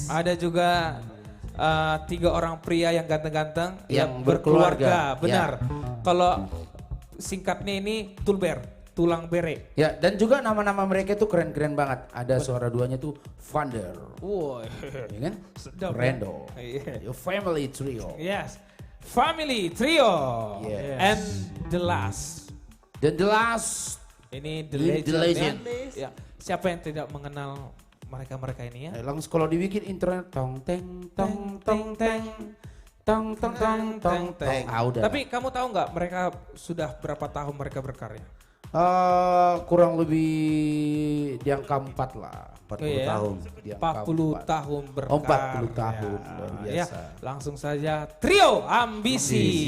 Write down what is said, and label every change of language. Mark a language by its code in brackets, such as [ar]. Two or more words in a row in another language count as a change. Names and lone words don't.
[id] Ada juga 3 orang pria yang ganteng-ganteng Yang berkeluarga. berkeluarga. Benar. Ya. Kalau singkatnya ini Tulber, tulang bere. Ya, dan juga nama-nama mereka itu keren-keren banget. Ada suara duanya tuh Vander. Wow. Ya kan? Sedap, Rendo. ya? [en] Your family trio. Yes. Family Trio. Yes. And the last. [id] Dan [en] the last. [id] Ini The The Legend. Legend. Ya. Siapa yang tidak mengenal mereka-mereka ini ya? Langsung kalau dibikin internet tong teng tong tong teng tong tong tong tong teng. Ah, udah. Tapi kamu tahu nggak mereka sudah berapa tahun mereka berkarya? Kurang lebih di angka 4 lah. 40 iya. tahun. Di angka 40 tahun berkarya. 40 tahun, luar biasa. Ya, langsung saja Trio Ambisi.